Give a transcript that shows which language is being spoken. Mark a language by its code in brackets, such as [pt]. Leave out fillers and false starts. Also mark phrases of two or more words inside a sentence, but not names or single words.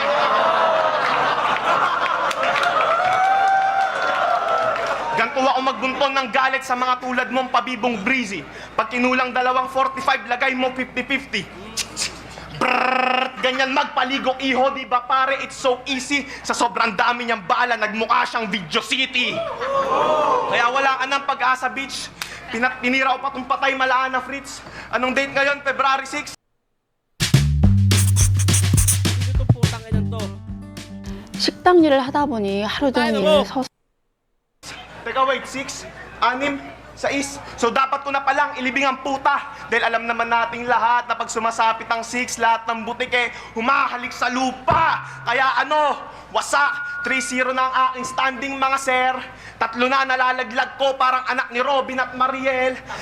[tl] Ganto ako magbunton ng galit sa mga tulad mong pabibong breezy. Pag kinulang 2.45, lagay mo 50-50. Brrrr, ganyan magpaligok iho, di ba pare? [en] It's so easy. [tl] Sa sobrang dami niyang bala, nagmukha siyang Video City. Kaya wala ka ng pag-asa, bitch. Pinira ko pa itong patay malaan na Fritz. Anong date ngayon? February 6? Sino itong putang inan to? [ko] 식당 일을 하다 보니 하루 아이고. 종일 서서 [tl] Teka, wait, 6, 6, 6. So dapat ko na palang ilibing ang puta. Dahil alam naman nating lahat na pag sumasapit ang 6, lahat ng butik humahalik sa lupa. Kaya ano, wasak. 3-0 na ang aking standing, mga sir. 3 na nalalaglag ko parang anak ni Robin at Mariel.